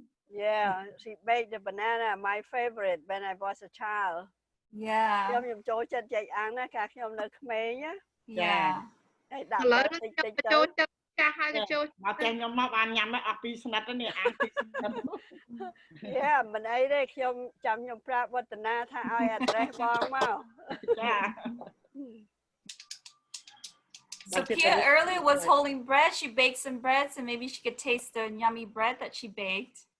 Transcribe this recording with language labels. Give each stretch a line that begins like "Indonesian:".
English: Yeah, she baked the banana. My favorite when I was a child. Yeah.
Khmer: ខ្ញុំចូលចិត្តចេកអាំងណាកាលខ្ញុំនៅក្មេងណា
English: Yeah.
Khmer: ហើយដាក់ ឥឡូវខ្ញុំចូលចិត្តចាស់ហើយចូល មកតែខ្ញុំមកបានញ៉ាំអស់2ស្និតនេះអាំង2ស្និត Yeah មិនអីទេខ្ញុំចាំខ្ញុំប្រាប់វឌ្ឍនាថាឲ្យ address បងមកចា
English: Sophia earlier was holding bread. She baked some bread, so maybe she could taste the yummy bread that she baked.